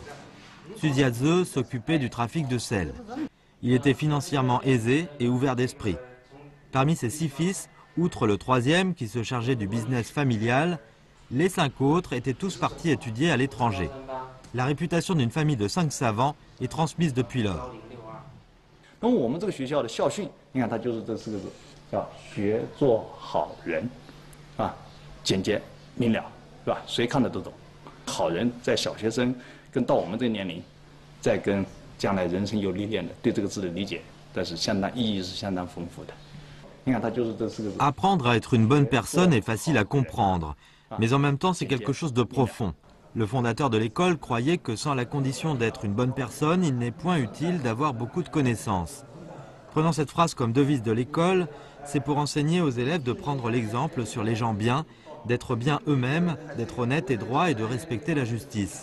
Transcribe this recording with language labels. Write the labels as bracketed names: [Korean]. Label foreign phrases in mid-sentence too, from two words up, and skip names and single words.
[French] Su Jiaze s'occupait du trafic de sel. Il était financièrement aisé et ouvert d'esprit. Parmi ses 6 fils, outre le 3e qui se chargeait du business familial, les 5 autres étaient tous partis étudier à l'étranger. La réputation d'une famille de 5 savants est transmise depuis lors. [Chinese] 那我们这个学校的校训，你看它就是这4个字，叫学做好人，啊，简洁明了，是吧？谁看的都懂。好人在小学生跟到我们这个年龄，再跟 将来人生有历练的，对这个字的理解，但是意义是相当丰富的。你看，它就是这4个字。 [French] Apprendre à être une bonne personne est facile à comprendre, mais en même temps c'est quelque chose de profond. Le fondateur de l'école croyait que sans la condition d'être une bonne personne, il n'est point utile d'avoir beaucoup de connaissances. Prenant cette phrase comme devise de l'école, c'est pour enseigner aux élèves de prendre l'exemple sur les gens bien, d'être bien eux-mêmes, d'être honnêtes et droits et de respecter la justice.